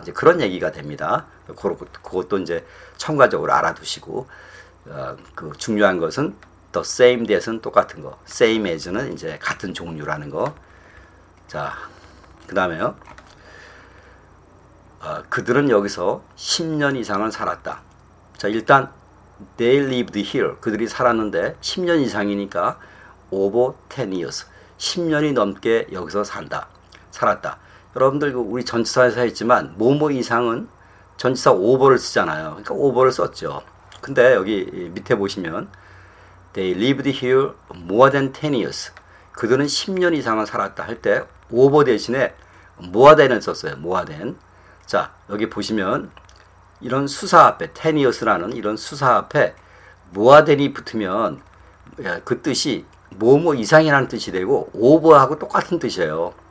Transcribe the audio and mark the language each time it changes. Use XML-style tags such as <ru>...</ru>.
<ko>이제 그런 얘기가 됩니다. 그것도 이제 첨가적으로 알아두시고, 그 중요한 것은</ko> <en>the same that</en> <ko>은 똑같은 거,</ko> <en>same as</en> <ko>는 이제 같은 종류라는 거. 자, 그 다음에요. 그들은 여기서 10년 이상을 살았다. 자, 일단</ko> <en>they lived here.</en> <ko>그들이 살았는데 10년 이상이니까</ko> <en>over 10 years.</en> <ko>10년이 넘게 여기서 살았다. 여러분들 우리 전치사에서 했지만 뭐뭐 이상은 전치사 over를 쓰잖아요. 그러니까 over를 썼죠. 근데 여기 밑에 보시면</ko> <en>they lived here more than 10 years.</en> <ko>그들은 10년 이상을 살았다 할 때 over 대신에</ko> <en>more than</en> <ko>을 썼어요.</ko> <en>more than.</en> <ko>자, 여기 보시면 이런 수사 앞에</ko> <en>10 years</en> <ko>라는 이런 수사 앞에</ko> <en>more than</en> <ko>이 붙으면 그 뜻이 뭐뭐 이상이라는 뜻이 되고 over하고 똑같은 뜻이에요.</ko>